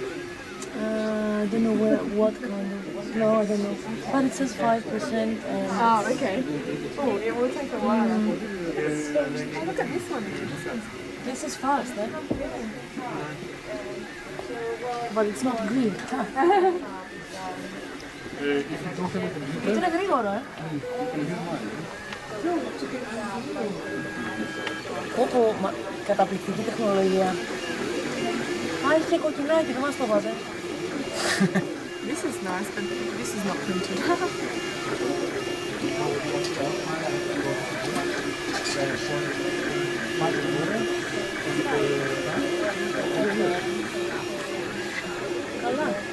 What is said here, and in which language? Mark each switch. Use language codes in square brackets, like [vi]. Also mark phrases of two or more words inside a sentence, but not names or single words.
[en] I don't know what kind of. No, I don't know. But it says 5%. Oh, okay. Oh, it will take a while. Oh, look at this one. This is fast, eh? But it's not green. [el] Είναι γρήγορο, Πω, καταπληκτική τεχνολογία. Α, έχει και κοκκινάκι, δεν μας το βάζε. [en] This is nice, but this is not printed. [el] Καλά.